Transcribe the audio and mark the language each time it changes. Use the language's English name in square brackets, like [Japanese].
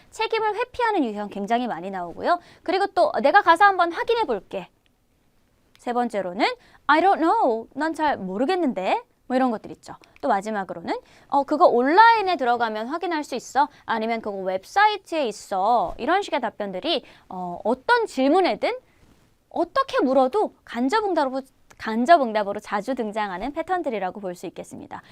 [Korean] 책임을 회피하는 유형 굉장히 많이 나오고요. 그리고 또 내가 가서 한번 확인해 볼게. 세 번째로는 [English] I don't know. [Korean] 난 잘 모르겠는데. 이런 것들 있죠. 또 마지막으로는 그거 온라인에 들어가면 확인할 수 있어? 아니면 그거 웹사이트에 있어? 이런 식의 답변들이 어떤 질문에든 어떻게 물어도 간접 응답으로 자주 등장하는 패턴들이라고 볼 수 있겠습니다.